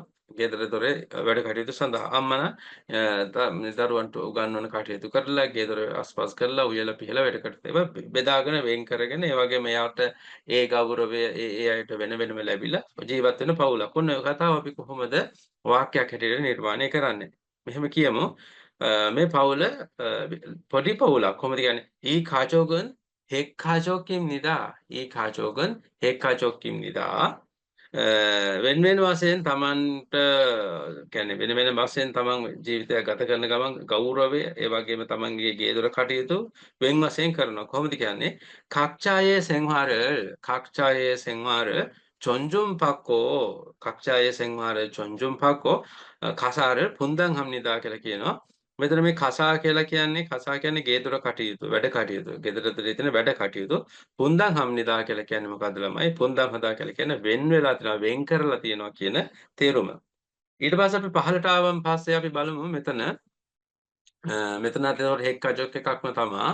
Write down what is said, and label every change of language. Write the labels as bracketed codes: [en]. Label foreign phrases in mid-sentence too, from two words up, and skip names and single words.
[si] ගෙදර දොරේ වැඩ කටයුතු සඳහා අම්මා දරුවන්ට උගන්වන කටයුතු කරලා ගෙදර අස්පස් කරලා උයලා පිහලා වැඩ කටයුතු ඒවා බෙදාගෙන වෙන් කරගෙන ඒ වගේම එයාට ඒ ගෞරවය ඒ අයට වෙන වෙනම ලැබිලා ජීවත් වෙන පවුලක්. ඔන්න ඔය කතාව අපි කොහොමද වාක්‍යයක් හැටියට නිර්මාණය කරන්නේ? මෙහෙම කියමු මේ පවුල පොඩි පවුලක් කොහොමද කියන්නේ? [ko] 이 가족은 핵가족입니다. 이 가족은 핵가족입니다. [si] වෙන වෙන වශයෙන් තමන්ට කියන්නේ වෙන වෙන වශයෙන් තමන් ජීවිතයක් ගත කරන ගමන් ගෞරවය ඒ වගේම තමන්ගේ ගේ දොර කටයුතු වෙන වශයෙන් කරනවා. කොහොමද කියන්නේ? [ko] 각자의 생활을 각자의 생활을 존중받고 가사를 분담합니다 [si] කියලා කියනවා. මෙතන මේ කසා කියන්නේ ගේ දොර කටයුතු, වැඩ කටයුතු. ගෙදර දොරේ තියෙන වැඩ කටයුතු. [ko] 분담합니다 [si] කියලා කියන්නේ මොකද්ද ළමයි? [ko] 분담하다 [si] කියලා කියන්නේ වෙන් වෙලා තියෙනවා, වෙන් කරලා තියෙනවා කියන තේරුම. ඊට පස්සේ අපි පහළට ආවම පස්සේ අපි බලමු මෙතන මෙතනත් ඒතකොට [ko] 핵가족 [si] එකක්ම තමා.